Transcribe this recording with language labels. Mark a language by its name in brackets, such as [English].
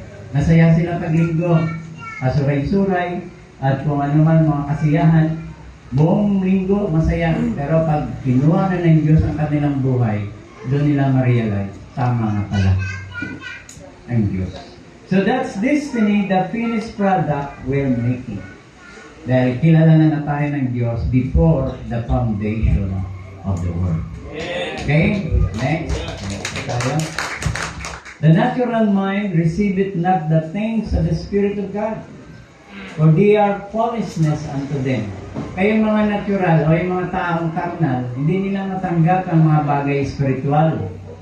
[Filipino] Masaya sila paglinggo, kasuray-suray, at kung ano man mga kasiyahan. Buong linggo, masaya. Pero pag kinuha na ng Diyos ang kanilang buhay, doon nila ma-realize, tama nga pala ang Diyos. [English] So that's destiny, the finished product we're making. [Filipino] Dahil kilala na tayo ng Diyos [English] before the foundation of the world. [Filipino] Okay? Next. Next tayo. [English] The natural mind receiveth not the things of the Spirit of God, for they are foolishness unto them. [Filipino] Kaya yung mga natural o yung mga taong karnal, hindi nila matanggap ang mga bagay spiritual.